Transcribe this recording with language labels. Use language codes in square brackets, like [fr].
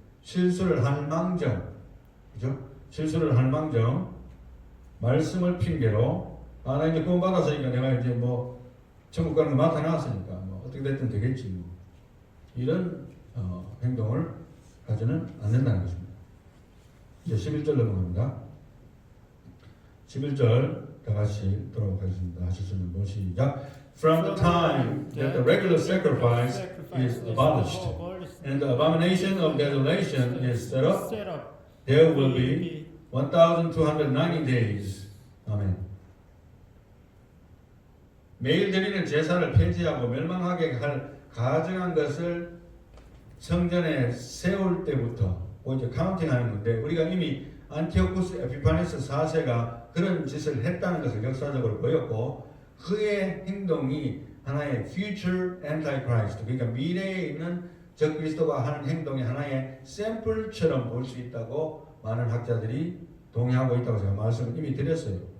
[ko] 실수를 할 망정, 그죠? 실수를 할 망정, 말씀을 핑계로 나 이제 구원 받았으니까 내가 이제 천국 가는 거 나타났으니까 어떻게 됐든 되겠지 이런 행동을 하지는 않는다는 것입니다. 이제 11절 넘어갑니다. 11절 다 같이 돌아가겠습니다. 하실 수 있는 분 시작. [en] From the time that the regular sacrifice is abolished and the abomination of desolation is set up, there will be 1,290 days. [ko] 아멘. 매일 드리는 제사를 폐지하고 멸망하게 할 가증한 것을 성전에 세울 때부터 이제 카운팅하는 건데 우리가 이미 안티오쿠스 에피파네스 4세가 그런 짓을 했다는 것을 역사적으로 보였고 그의 행동이 하나의 [en] future antichrist [ko] 그러니까 미래에 있는 적그리스도가 하는 행동의 하나의 샘플처럼 볼 수 있다고 많은 학자들이 동의하고 있다고 제가 말씀을 이미 드렸어요.